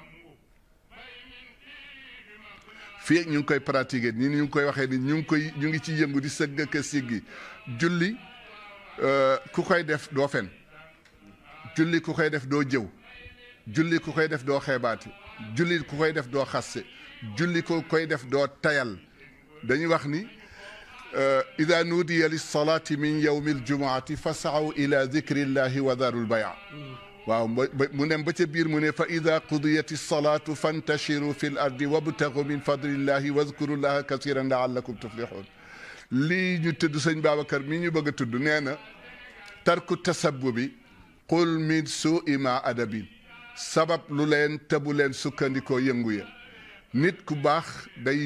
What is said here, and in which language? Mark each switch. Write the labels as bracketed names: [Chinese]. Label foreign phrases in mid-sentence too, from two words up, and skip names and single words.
[Wolof] fii ak ñu ngi koy pratiquer ni ñu ngi koy waxee ni ñu ngi ci yëngu di sëgg ak siggi julli ku koy def doo fen julli ku koy def doo jëw julli ku koy def doo xeebaati julli ku koy def doo xasse julli ku koy def doo tayal dañuy wax [Arabic] ni إذا نودي للصلاة من يوم الجمعة فاسعوا إلى ذكر الله وذروا البيع [Wolof] waaw mu dem ba ca biir mu ne [Arabic] فإذا قضيت الصلاة فانتشروا في الأرض وابتغوا من فضل الله واذكروا الله كثيرا لعلكم تفلحون [Wolof] lii ñu tudd sëñ Babacar mi ñu bëgg a tudd nee na [Arabic] ترك التسبب قل من سوء ما أدب [Wolof] sabab lu leen tëbu leen sukkandikoo yëngu ya nit ku baax day